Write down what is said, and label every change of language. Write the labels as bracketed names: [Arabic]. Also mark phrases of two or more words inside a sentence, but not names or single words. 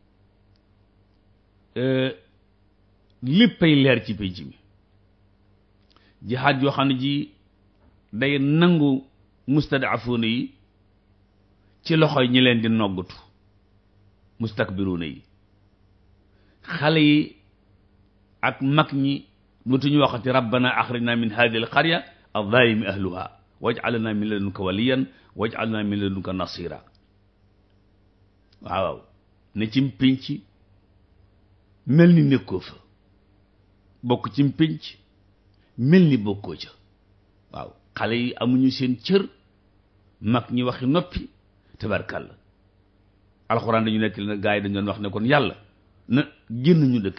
[Wolof] léppay leer ci pénc mi jihaad yoo xam ne ji day nangu mustadafuuna yi ci loxoy ñi leen di noggatu mustakbiruuna yi xale yi ak mag ñi mutuñu waxati [Arabic] ربنا أخرجنا من هذه القرية الظالم أهلها واجعل لنا من لدنك وليا واجعل لنا من لدنك نصيرا [Wolof] waaw ne ci pénc mel ni nekkoo fa bokk ci pénc mel ni bokkoo ca waaw xale yi amuñu seen cër mag ñi waxi noppi tabarkàlla alxuraan dañu nekk na gaa yi dañu doon wax ne kon yàlla na génn ñu dëkk